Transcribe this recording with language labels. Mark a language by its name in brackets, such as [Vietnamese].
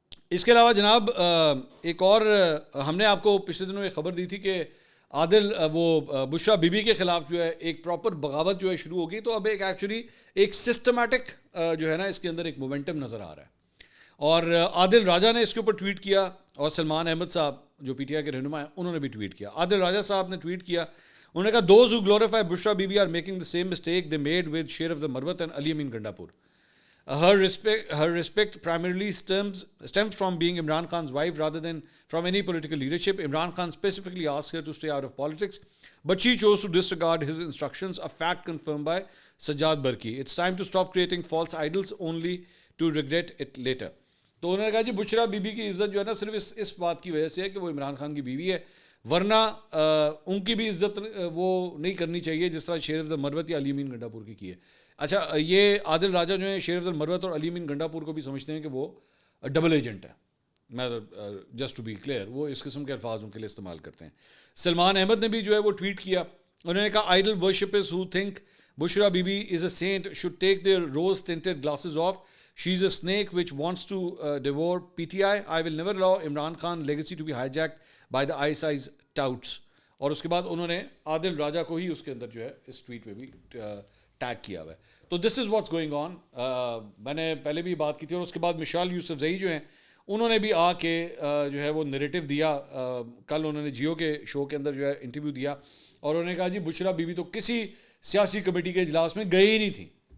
[Urdu] اس کے علاوہ جناب ایک اور ہم نے آپ کو پچھلے دنوں ایک خبر دی تھی کہ عادل وہ بشرا بی بی کے خلاف جو ہے ایک پراپر بغاوت جو ہے شروع ہو گئی. تو اب ایکچولی ایک سسٹمیٹک جو ہے نا اس کے اندر ایک مومنٹم نظر آ رہا ہے, اور عادل راجہ نے اس کے اوپر ٹویٹ کیا, اور سلمان احمد صاحب جو پی ٹی آئی کے رہنما ہیں انہوں نے بھی ٹویٹ کیا. عادل راجہ صاحب نے ٹویٹ کیا, انہوں نے کہا [English] those who glorify Bushra Bibi are making the same mistake they made with Sher of the Marwat and Ali Amin Gandapur. Her respect primarily stems from being Imran Khan's wife rather than from any political leadership. Imran Khan specifically asked her to stay out of politics, but she chose to disregard his instructions, a fact confirmed by Sajjad Barki. It's time to stop creating false idols only to regret it later. [Urdu] تو انہوں نے کہا جی بشرا be be کی عزت جو ہے نا صرف اس بات کی وجہ سے ہے کہ وہ عمران خان کی بیوی ہے، ورنہ ان کی بھی عزت وہ نہیں کرنی چاہیے جس طرح شیر افضل مروت یا علی امین گنڈا پور کی ہے. اچھا یہ عادل راجہ جو ہیں شیر افضل مروت اور علی امین گنڈا پور کو بھی سمجھتے ہیں کہ وہ ڈبل ایجنٹ ہے. میں [English] just to be clear [Urdu] وہ اس قسم کے الفاظ ان کے لیے استعمال کرتے ہیں. سلمان احمد نے بھی جو ہے وہ ٹویٹ کیا، انہوں نے کہا [English] Idol worshippers who think Bushra Bibi is a saint should take their rose tinted glasses off. She is a snake which wants to devour PTI. I will never allow Imran Khan legacy to be hijacked by the ISI's touts. [Urdu] اور اس کے بعد انہوں نے عادل راجہ کو ہی اس کے اندر جو ہے اس tweet پہ بھی ٹیگ کیا ہوا ہے. تو [English] This is what's going on. [Urdu] میں نے پہلے بھی بات کی تھی. اور اس کے بعد مشال یوسف زئی جو ہیں انہوں نے بھی آ کے جو ہے وہ نیریٹو دیا. کل انہوں نے جیو کے شو کے اندر جو ہے انٹرویو دیا اور انہوں نے کہا جی بشرا بی بی تو کسی سیاسی کمیٹی کے اجلاس میں گئی ہی نہیں تھی.